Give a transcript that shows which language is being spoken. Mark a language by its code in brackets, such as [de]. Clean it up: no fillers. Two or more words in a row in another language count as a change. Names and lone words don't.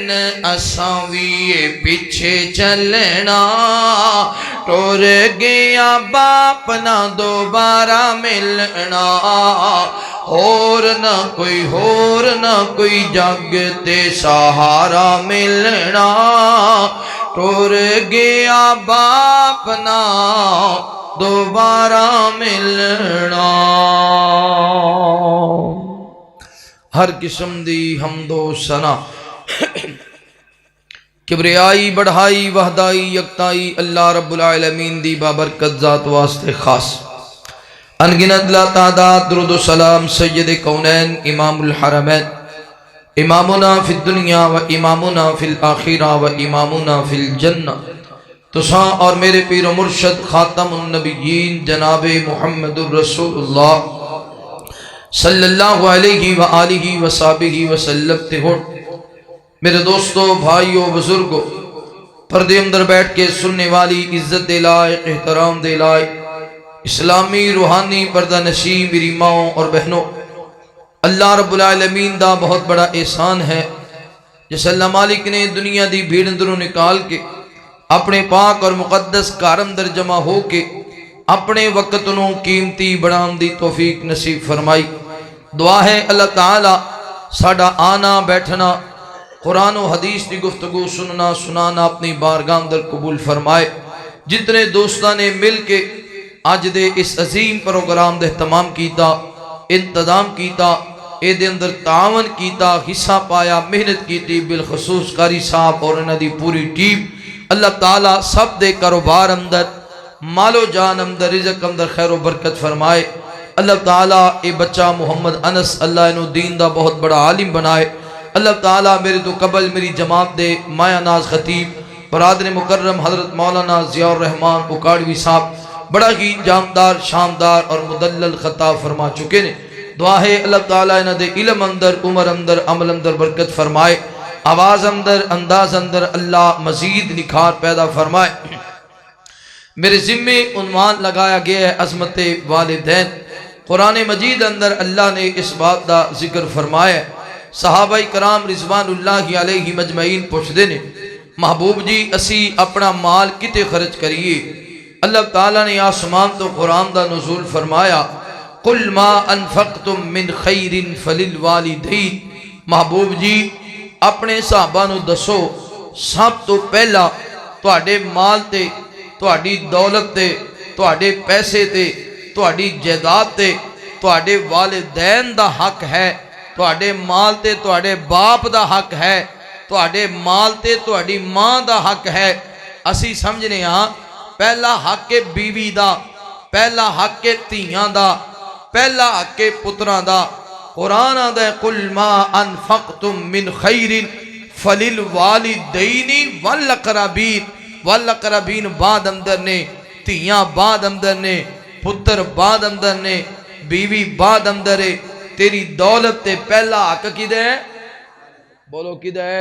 [pa] اساں بھی پچھے چلنا ٹر گیا باپ نہ دوبارہ ملنا ہور نہ کوئی جگ تے سہارا ملنا ٹر گیا باپ نہ دوبارہ ملنا. ہر قسم دی حمدو ثنا کبریائی بڑائی وحدائی یکتائی [ar] الله رب العالمين [pa] دی بابرکت ذات واسطے خاص انگنت لا تعداد درود و سلام سید کونین [ar] إمام الحرمين إمامنا في الدنيا و إمامنا في الآخرة و إمامنا في الجنة [pa] تساں اور میرے پیر و مرشد [ar] خاتم النبيين [pa] جناب [ar] محمد رسول الله صلى الله عليه و آله و صحبه وسلم [pa] تے ہو. میرے دوستو، بھائیو، بزرگو، پردے اندر بیٹھ کے سننے والی عزت دے لائق، احترام دے لائق اسلامی روحانی پردہ نشین میری ماؤ اور بہنو, [ar] الله رب العالمين [pa] دا بہت بڑا احسان ہے جس اللہ مالک نے دنیا دی بھیڑ اندروں نکال کے اپنے پاک اور مقدس گھر اندر جمع ہو کے اپنے وقت نوں قیمتی بنانے دی توفیق نصیب فرمائی. دعا ہے اللہ تعالیٰ ساڈا آنا بیٹھنا قرآن اور حدیث کی گفتگو سننا سنانا اپنی بارگاہ اندر قبول فرمائے. جتنے دوستوں نے مل کے اج دے اس عظیم پروگرام دے تمام کیتا، انتظام کیتا، اے اندر تعاون کیتا، حصہ پایا، محنت کی، بالخصوص قاری صاحب اور انہاں دی پوری ٹیم، اللہ تعالیٰ سب دے کاروبار اندر، مالو جان اندر، رزق اندر خیر و برکت فرمائے. اللہ تعالیٰ اے بچہ محمد انس اللہ انہوں دین دا بہت بڑا عالم بنائے. اللہ تعالیٰ میرے توں قبل میری جماعت دے مایہ ناز خطیب برادر مکرم حضرت مولانا ضیاء الرحمان اوکاڑوی صاحب بڑا ہی جاندار، شاندار اور مدلل خطا فرما چکے نے. دعا ہے اللہ تعالیٰ انہاں دے علم اندر، عمر اندر، عمل اندر برکت فرمائے، آواز اندر، انداز اندر اللہ مزید نکھار پیدا فرمائے. [ur] میرے ذمے عنوان لگایا گیا ہے عظمت والدین. قرآن مجید اندر اللہ نے اس بات کا ذکر فرمایا. [pa] صحابئ کرام [ar] رضوان الله عليه أجمعين [pa] پچھدے نے، محبوب جی اسی اپنا مال کتھے خرچ کریے? اللہ تعالیٰ نے آسمان توں قرآن دا نزول فرمایا, [ar] قل ما أنفقتم من خير فللوالدين. [pa] محبوب جی اپنے صحابہ نوں دسو، سب توں پہلا تہاڈے مال تے، تہاڈی دولت تے، تہاڈے پیسے تے، تہاڈی جائیداد تے تہاڈے والدین دا حق ہے، تہاڈے مال تے تہاڈے باپ دا حق ہے، تہاڈے مال تے تہاڈی ماں دا حق ہے. اسی سمجھنے ہاں پہلا حق ہے بیوی دا، پہلا حق ہے دھیاں دا، پہلا حق ہے پتراں دا. قرآن آدا [ar] قل ما أنفقتم من خير فللوالدين والأقربين. والأقربين [pa] بعد اندر نے، دھیاں بعد اندر نے، پتر بعد اندر نے، بیوی بعد اندر ہے. تیری دولت تے پہلا حق کدا ہے? بولو کدا ہے?